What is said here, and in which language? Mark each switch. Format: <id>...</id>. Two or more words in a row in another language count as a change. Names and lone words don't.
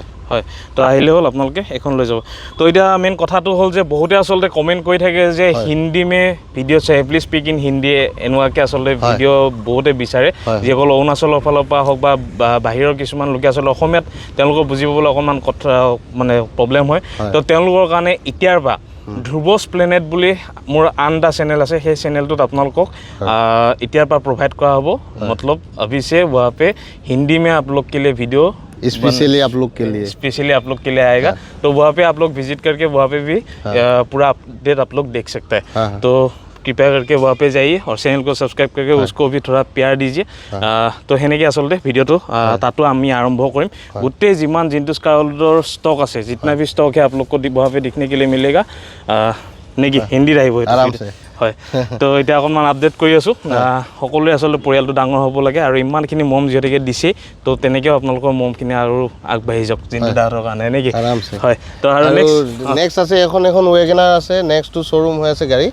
<as>হয় তো আহিলে হ'ল আপোনালোকে এখন লৈ যাব তো এতিয়া মেইন কথাটো হ'ল যে বহুতে আচলতে কমেণ্ট কৰি থাকে যে</as> <hi>हिंदी में वीडियो चाहिए</hi> <en>please speak in Hindi</en> <as>এনেকুৱাকৈ আচলতে ভিডিঅ' বহুতে বিচাৰে যিসকল অৰুণাচলৰ ফালৰ পৰা হওক বা বাহিৰৰ কিছুমান লোকে আচলতে অসমীয়াত তেওঁলোকক বুজি পাবলৈ অকণমান কথা মানে প্ৰব্লেম হয় তো তেওঁলোকৰ কাৰণে এতিয়াৰ পৰা ধ্ৰুৱছ প্লেনেট বুলি মোৰ আন এটা চেনেল আছে সেই চেনেলটোত আপোনালোকক এতিয়াৰ পৰা প্ৰভাইড কৰা হ'ব মতলব</as> <hi>अभी से वहाँ पे हिंदी में आप लोग के लिए वीडियो स्पेशली आप लोग के लिए आएगा तो वहाँ पे आप लोग विजिट करके वहाँ पे भी पूरा अपडेट आप लोग देख सकते हैं तो कृपया करके वहाँ पे जाइए और चैनल को सब्सक्राइब करके उसको भी थोड़ा प्यार दीजिए तो</hi> <as>সেনেকৈ আচলতে ভিডিঅ'টো তাতো আমি আৰম্ভ কৰিম গোটেই যিমান জিন্টুছ কাৰ ৱৰ্ল্ডৰ ষ্টক আছে</as> <hi>जितना भी स्टॉक है आप लोग को वहाँ पे दिखने के लिए मिलेगा</hi> <as>নেকি হিন্দীত আহিব হয় তো এতিয়া অকণমান আপডেট কৰি আছোঁ সকলোৱে আচলতে পৰিয়ালটো ডাঙৰ হ'ব লাগে আৰু ইমানখিনি মম যিহেতুকে দিছেই তো তেনেকৈও আপোনালোকৰ মমখিনি আৰু আগবাঢ়ি যাওক জিন্তু দাহঁতৰ কাৰণে নেকি হয় তো আৰু নেক্সট আছে এখন ৱেগনাৰ আছে নেক্সটটো শ্ব'ৰুম হৈ আছে গাড়ী</as>